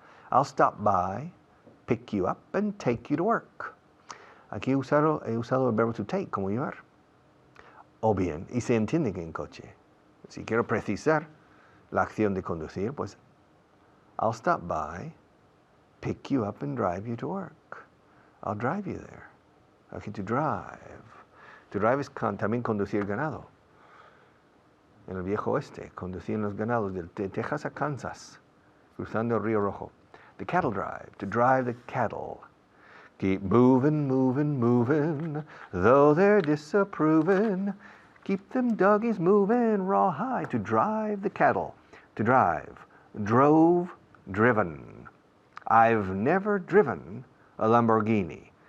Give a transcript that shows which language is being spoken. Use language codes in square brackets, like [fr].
[en] I'll stop by, pick you up and take you to work. [es] Aquí he usado el verbo to take, como llevar. O bien, y se entiende que en coche. Si quiero precisar la acción de conducir, pues [en] I'll stop by, pick you up and drive you to work. I'll drive you there. Okay, to drive. [es] To drive es también conducir ganado. En el viejo oeste, conducían los ganados de Texas a Kansas, cruzando el Río Rojo. [en] The cattle drive, to drive the cattle. Keep moving, though they're disapproving. Keep them doggies moving rawhide, to drive the cattle. To drive. Drove, driven. I've never driven a Lamborghini.